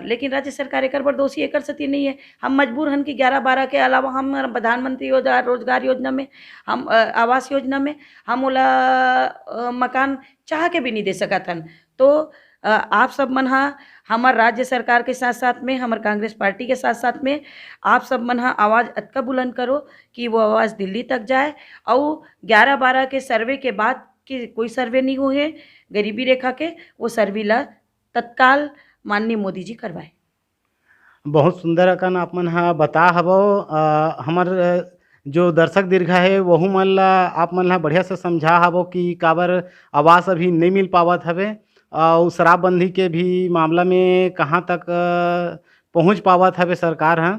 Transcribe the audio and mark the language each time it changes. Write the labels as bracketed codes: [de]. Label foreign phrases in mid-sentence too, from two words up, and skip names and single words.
[hne] लेकिन राज्य सरकार एकर बर दोषी एकर सेती नहीं है। हम मजबूर हन कि 11-12 के अलावा हम प्रधानमंत्री रोजगार योजना में हम आवास योजना में हम ओला मकान चाह के भी नहीं दे सकत हन। तो आप सब मन ह हमर राज्य सरकार के साथ-साथ में हमर कांग्रेस पार्टी के साथ-साथ में आप सब मन ह आवाज़ अतका बुलंद करो कि वो आवाज़ दिल्ली तक जाए और 11-12 के सर्वे के बाद के कोई सर्वे नहीं हुए गरीबी रेखा के, वो सर्वे ला तत्काल माननीय मोदी जी करवाए। बहुत सुंदर अकन आप मन ह बता हवो हमर जो दर्शक दीर्घा है वहू मन ला आप मन ला बढ़िया से समझा हवो कि काबर आवास अभी नहीं मिल पावत हवे और शराबबंदी के भी मामला में कहाँ तक पहुँच पावत हवे सरकार ह।